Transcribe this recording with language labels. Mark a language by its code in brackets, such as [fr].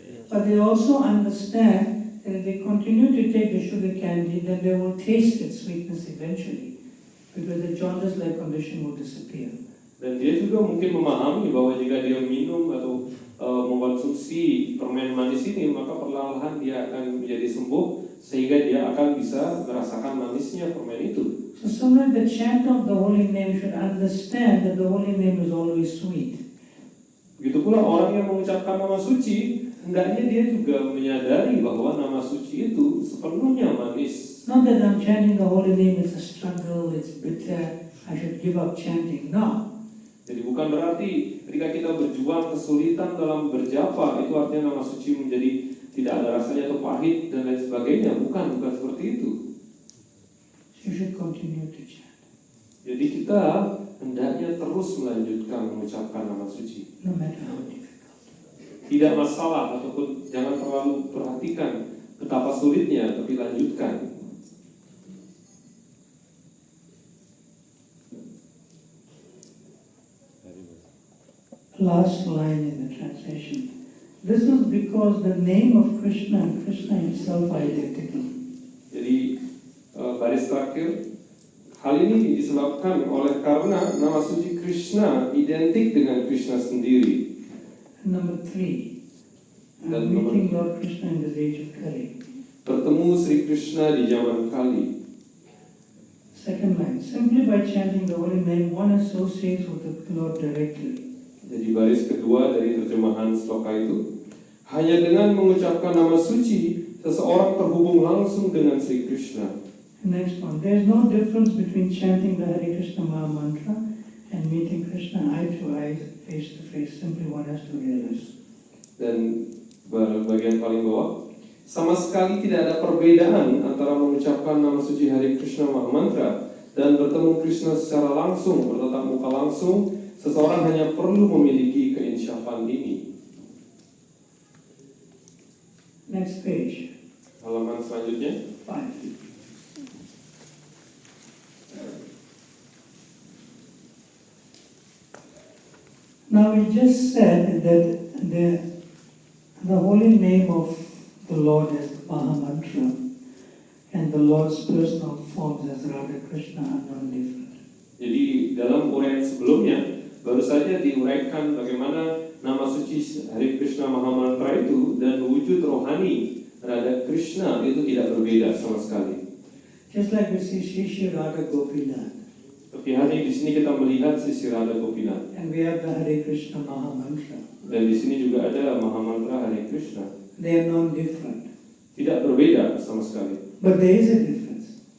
[en] But they also understand that if they continue to take the sugar candy, then they will taste its sweetness eventually, because the jaundice-like condition will disappear. [id] Dan dia juga mungkin memahami bahwa jika dia minum atau mengkonsumsi permen manis ini, maka perlahan-lahan dia akan menjadi sembuh, sehingga dia akan bisa merasakan manisnya permen itu. [en] So someone the chant of the holy name should understand that the holy name is always sweet. [id] Begitu pula orang yang mengucapkan nama suci, hendaknya dia juga menyadari bahwa nama suci itu sepenuhnya manis. [en] Not that I'm chanting the holy name, it's a struggle, it's bitter, I should give up chanting. No. [id] Jadi bukan berarti ketika kita berjuang kesulitan dalam berjapa, itu artinya nama suci menjadi tidak ada rasanya atau pahit dan lain sebagainya. Bukan seperti itu. [en] You should continue to chant. [id] Jadi kita hendaknya terus melanjutkan mengucapkan nama suci. [en] No matter how difficult. [id] Tidak masalah ataupun jangan terlalu perhatikan betapa sulitnya, tapi lanjutkan. [en] Last line in the translation. This is because the name of Krishna and Krishna himself are identical. [id] Jadi baris terakhir, hal ini disebabkan oleh karena nama suci Krishna identik dengan Krishna sendiri. [en] And number 3, meeting Lord Krishna in the age of Kali. [id] Bertemu Sri Krishna di zaman Kali. [en] Second line, simply by chanting the holy name, one associates with the Lord directly. [id] Jadi baris kedua dari terjemahan sloka itu, hanya dengan mengucapkan nama suci, seseorang terhubung langsung dengan Sri Krishna. [en] Next one, there is no difference between chanting the Hare Krishna Maha Mantra and meeting Krishna eye to eye, face to face. Simply one has to realize. [id] Dan bagian paling bawah, sama sekali tidak ada perbedaan antara mengucapkan nama suci Hare Krishna Maha Mantra dan bertemu Krishna secara langsung, bertatap muka langsung. Seseorang hanya perlu memiliki keinsyafan ini. [en] Next page. [id] Halaman selanjutnya. 5. [en] Now we just said that the holy name of the Lord is Maha Mantra, and the Lord's personal forms as Radha Krishna are non-different. [id] Jadi dalam uraian sebelumnya baru saja diuraikan bagaimana nama suci Hare Krishna Maha Mantra itu dan wujud rohani Radha Krishna itu tidak berbeda sama sekali. [en] Just like we see Shri Radha Gopinath, [id] Tapi hari di sini kita melihat sisi Radha Gopinath. [en] and we have the Hare Krishna Maha Mantra. [id] Dan di sini juga ada Mahamantra Hare Krishna. [en] They are non-different. [id] Tidak berbeda sama sekali. [en] But there is a difference.